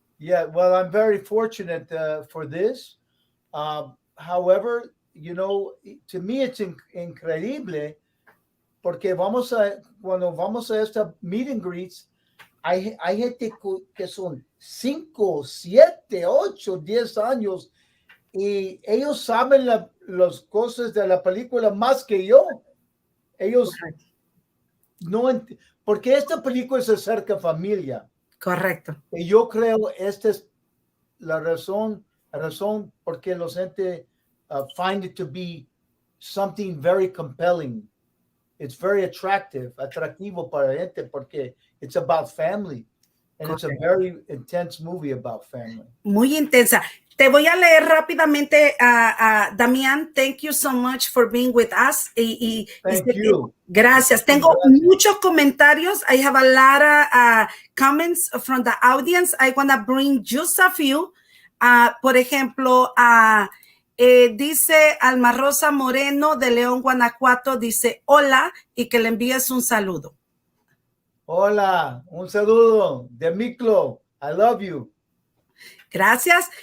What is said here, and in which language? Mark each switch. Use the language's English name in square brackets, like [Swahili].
[English] Yeah, well, I'm very fortunate for this. However, you know, to me it's [Spanish] increíble porque cuando vamos a esta [English] meet and greets, [Spanish] hay gente que son 5, 7, 8, 10 años y ellos saben las cosas de la película más que yo. Ellos no porque esta película se acerca a familia. Correcto. Y yo creo esta es la razón porque los gente [English] find it to be something very compelling. It's very [Spanish] atractivo para la gente porque [English] it's about family. And It's a very intense movie about family. [Spanish] Muy intensa. Te voy a leer rápidamente a Damian. [English] Thank you so much for being with us. Thank you. [Spanish] Gracias. Tengo muchos comentarios. [English] I have a lot of comments from the audience. I want to bring just a few. [Spanish] Por ejemplo, dice Alma Rosa Moreno de León, Guanajuato, dice hola y que le envíes un saludo. Hola, un saludo de Miklo. [English] I love you. [Spanish] Gracias.